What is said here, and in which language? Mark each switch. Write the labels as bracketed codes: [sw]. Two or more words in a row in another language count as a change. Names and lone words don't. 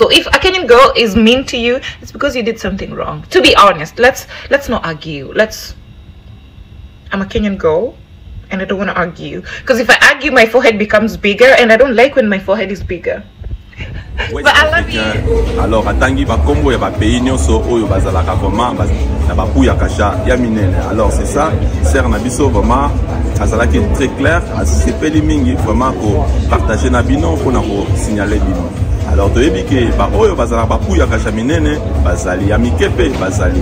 [en] So if a Kenyan girl is mean to you, it's because you did something wrong. To be honest, let's not argue. I'm a Kenyan girl, and I don't want to argue, because if I argue, my forehead becomes bigger, and I don't like when my forehead is bigger. But I love you. [ln] Alors atangi ba kombo ya ba pays nyonso oyo bazalaka vraiment na ba puya kasha ya minene. [fr] Alors c'est ça, [ln] sœur na biso vraiment azalaki [fr] très clair, [ln] asepeli mingi vraiment ko partager na bino pona ko signaler bino. Alors toyebi ke ba oyo bazalaka ba puya kasha minene bazali ya mikepe bazali.